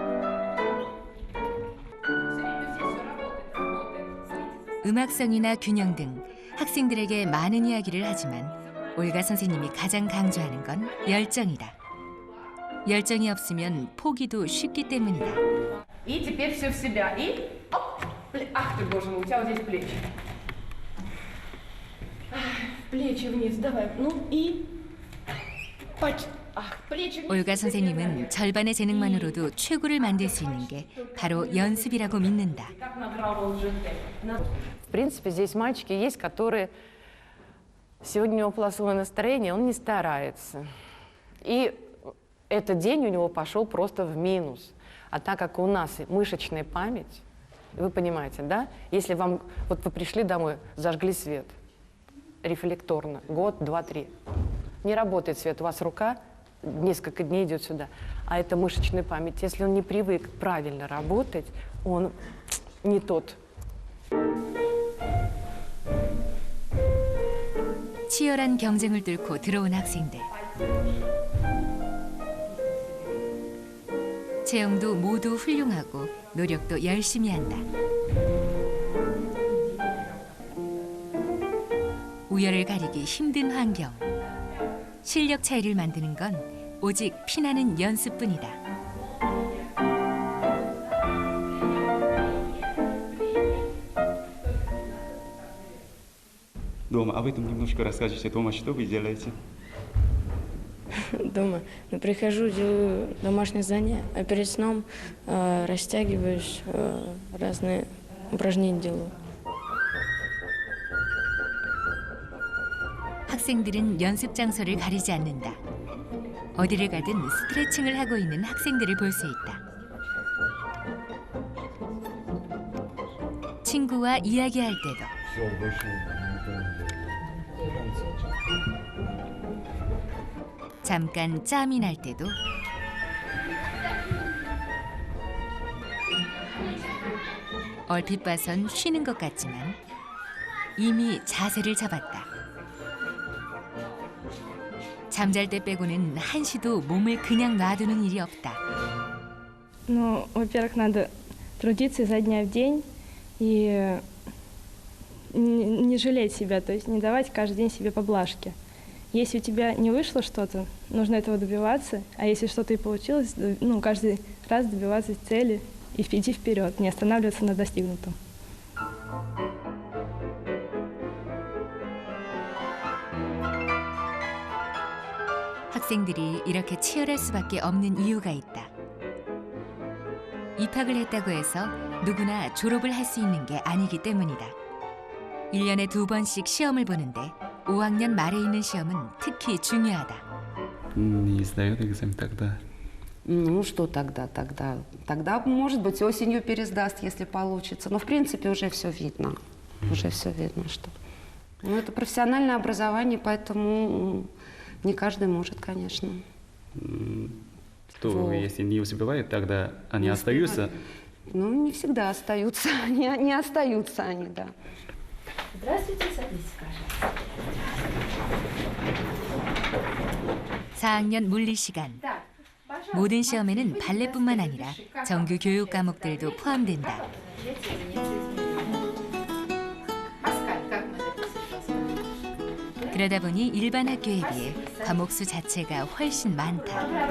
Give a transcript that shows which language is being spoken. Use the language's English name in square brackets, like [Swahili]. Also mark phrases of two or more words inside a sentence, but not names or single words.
[Korean] 음악성이나 균형 등 학생들에게 많은 이야기를 하지만 올가 선생님이 가장 강조하는 건 열정이다. 열정이 없으면 포기도 쉽기 때문이다. [Russian] И теперь все в себя. И оп! Ах ты, боже мой, у тебя вот здесь плечи. Плечи вниз, давай. Ну и... Ах, плечи вниз. [Korean] 올가 선생님은 절반의 재능만으로도 최고를 만들 수 있는 게 바로 연습이라고 믿는다. [Russian] Как набрал уже темп. В принципе, здесь мальчики есть, которые... Сегодня у него плохое настроение, он не старается. И этот день у него пошел просто в минус. А так как у нас мышечная память, вы понимаете, да? Если вам... Вот вы пришли домой, зажгли свет рефлекторно, год, два, три. Не работает свет, у вас рука несколько дней идет сюда. А это мышечная память. Если он не привык правильно работать, он не тот. [Korean] 치열한 경쟁을 뚫고 들어온 학생들. 채영도 모두 훌륭하고 노력도 열심히 한다. 우열을 가리기 힘든 환경. 실력 차이를 만드는 건 오직 피나는 연습뿐이다. [Russian] Дома, об этом немножко расскажите. Дома что вы делаете? Дома. Ну, прихожу, делаю домашние задания, а перед сном растягиваюсь, разные упражнения делаю. [Korean] 학생들은 연습 장소를 가리지 않는다. 어디를 가든 스트레칭을 하고 있는 학생들을 볼 수 있다. 친구와 이야기할 때도 잠깐 짬이 날 때도 얼핏 봐선 쉬는 것 같지만 이미 자세를 잡았다. 잠잘 때 빼고는 한시도 몸을 그냥 놔두는 일이 없다. [Russian] Ну, во-первых, надо трудиться изо дня в день и не жалеть себя, то есть не давать каждый день себе поблажки. Если у тебя не вышло что-то, нужно этого добиваться, а если что-то и получилось, ну, каждый раз добиваться цели и идти вперед, не останавливаться на достигнутом. [Korean] 학생들이 이렇게 치열할 수밖에 없는 이유가 있다. 입학을 했다고 해서 누구나 졸업을 할 수 있는 게 아니기 때문이다. 1년에 2번씩 시험을 보는데 5학년 말에 있는 시험은 특히 중요하다. [Russian] Не сдает экзамен тогда. Ну, что тогда? Тогда, может быть, осенью пересдаст, если получится. Но, в принципе, уже все видно. Уже все видно, что... Ну, это профессиональное образование, поэтому не каждый может, конечно. То, Вот. если не успевают, тогда они Не остаются. Ну, не всегда остаются. Не остаются они, да. Здравствуйте, садитесь, пожалуйста. [Korean] 4학년 물리 시간. 모든 시험에는 발레뿐만 아니라 정규 교육 과목들도 포함된다. 그러다 보니 일반 학교에 비해 과목 수 자체가 훨씬 많다.